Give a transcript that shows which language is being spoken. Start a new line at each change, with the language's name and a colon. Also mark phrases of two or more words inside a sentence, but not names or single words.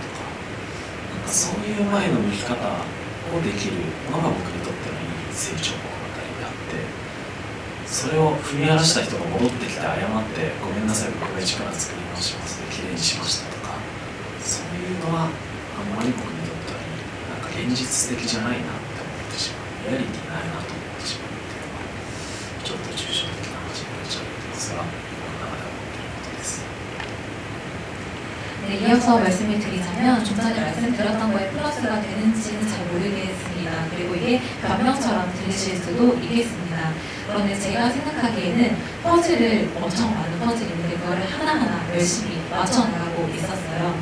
Japanese: か、なんかそういう前の向き方をできるのが僕にとってのいい成長物語であって、それを踏み荒らした人が戻ってきて謝ってごめんなさい僕が一から作り直しますできれいにしましたとか、そういうのはあんまり僕にとってはなんか現実的じゃないなって思ってしまう、リアリティないなと思ってしまうっていうのはちょっと抽象的な話になっちゃってますが、僕の中では思っていることです。
Korean: 네, 이어서 말씀을 드리자면 좀 전에 말씀드렸던 거에 플러스가 되는지는 잘 모르겠습니다. 그리고 이게 변명처럼 들리실 수도 있겠습니다. 그런데 제가 생각하기에는 퍼즐을 엄청 많은 퍼즐이 있는데 그거를 하나하나 열심히 맞춰나가고 있었어요.